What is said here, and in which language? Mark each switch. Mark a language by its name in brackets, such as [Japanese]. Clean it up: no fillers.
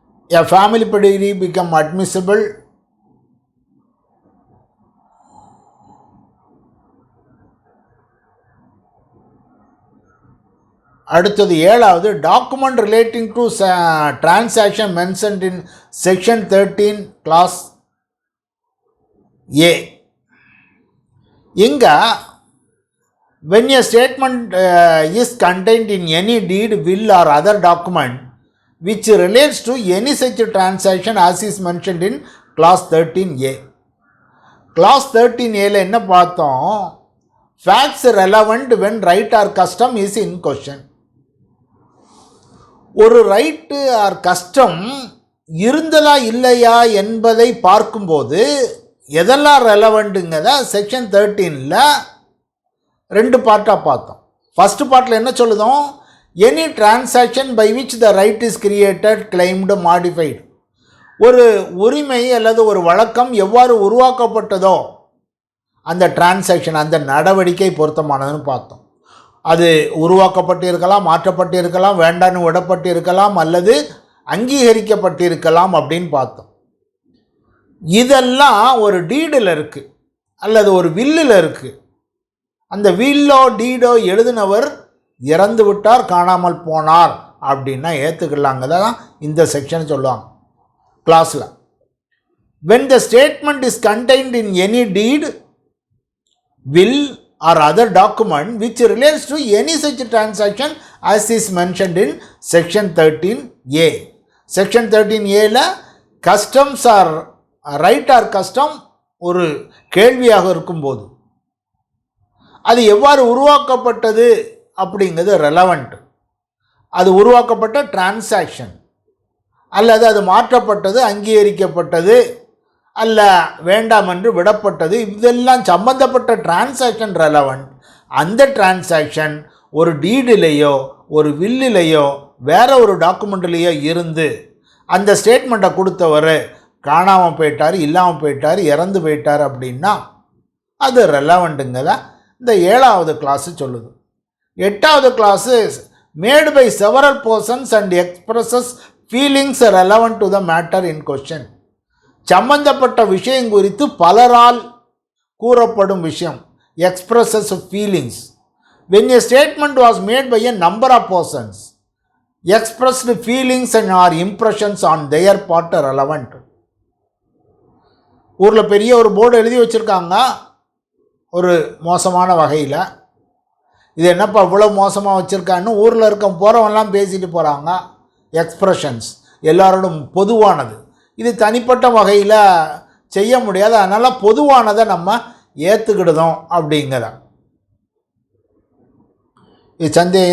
[English] A family pedigree become admissible [Tamil] அடுத்தது 7வது [English] Document relating to transaction mentioned in section 13 clause A. இங்கே when a statement is contained in any deed, will or other document which relates to any such transaction as is mentioned in clause 13A. clause 13Aல [Tamil] என்ன பார்த்தோம், [English] facts relevant when right or custom is in question. [Tamil] ஒரு right R custom இருந்ததா இல்லையா என்பதை பார்க்கும்போது எதெல்லாம் ரெலவெண்ட்டுங்கிறத section 13ல் 2 பார்ட்டாக பார்த்தோம். ஃபஸ்ட்டு பார்ட்டில் என்ன சொல்லுதோம், [English] any transaction by which the right is created claimed modified, [Tamil] ஒரு உரிமை அல்லது ஒரு வழக்கம் எவ்வாறு உருவாக்கப்பட்டதோ அந்த டிரான்சாக்ஷன் அந்த நடவடிக்கை பொருத்தமானதுன்னு பார்த்தோம். அது உருவாக்கப்பட்டிருக்கலாம், மாற்றப்பட்டிருக்கலாம், வேண்டான்னு விடப்பட்டிருக்கலாம், அல்லது அங்கீகரிக்கப்பட்டிருக்கலாம் அப்படின்னு பார்த்தோம். இதெல்லாம் ஒரு டீடில் இருக்குது அல்லது ஒரு வில்லில் இருக்குது. அந்த வில்லோ டீடோ எழுதினவர் இறந்து விட்டார், காணாமல் போனார் அப்படின்னா ஏற்றுக்கலாங்க தான் இந்த செக்ஷன் சொல்லுவாங்க கிளாஸில். [English] when the statement is contained in any deed, will or other document which relates to any such transaction as is mentioned in section 13A. [Tamil] section 13Aல [English] customs or right or custom [Tamil] ஒரு கேள்வியாக இருக்கும்போது அது எவ்வாறு உருவாக்கப்பட்டது அப்படிங்கிறது relevant. அது உருவாக்கப்பட்ட transaction அல்லது அது மாற்றப்பட்டது, அங்கீகரிக்கப்பட்டது அல்ல வேண்டாம் என்று விடப்பட்டது, இதெல்லாம் சம்பந்தப்பட்ட டிரான்சாக்ஷன் ரெலவெண்ட். அந்த டிரான்சாக்ஷன் ஒரு டீடிலேயோ ஒரு வில்லிலேயோ வேற ஒரு டாக்குமெண்ட்லேயோ இருந்து அந்த ஸ்டேட்மெண்ட்டை கொடுத்தவர் காணாமல் போயிட்டார், இல்லாமல் போயிட்டார், இறந்து போயிட்டார் அப்படின்னா அது ரெலவெண்ட்டுங்கிறத இந்த 7வது கிளாஸு சொல்லுது. [English] 8வது clause made by several persons and expresses feelings relevant to the matter in question. [Tamil] சம்பந்தப்பட்ட விஷயம் குறித்து பலரால் கூறப்படும் விஷயம், expresses feelings. [English] when a statement was made by a number of persons, expressed feelings and or impressions on their part are relevant. [Tamil] ஊரில் பெரிய ஒரு board எழுதி வச்சுருக்காங்க ஒரு மோசமான வகையில். இது என்னப்பா இவ்வளோ மோசமாக வச்சுருக்கான்னு ஊரில் இருக்க போகிறவங்கலாம் பேசிட்டு போகிறாங்க. எக்ஸ்ப்ரெஷன்ஸ் எல்லாரோடும் பொதுவானது, இது தனிப்பட்ட வகையில் செய்ய முடியாது, அதனால் பொதுவானதை நம்ம ஏற்றுக்கிடுதோம் அப்படிங்கிற இது சந்தேகம்.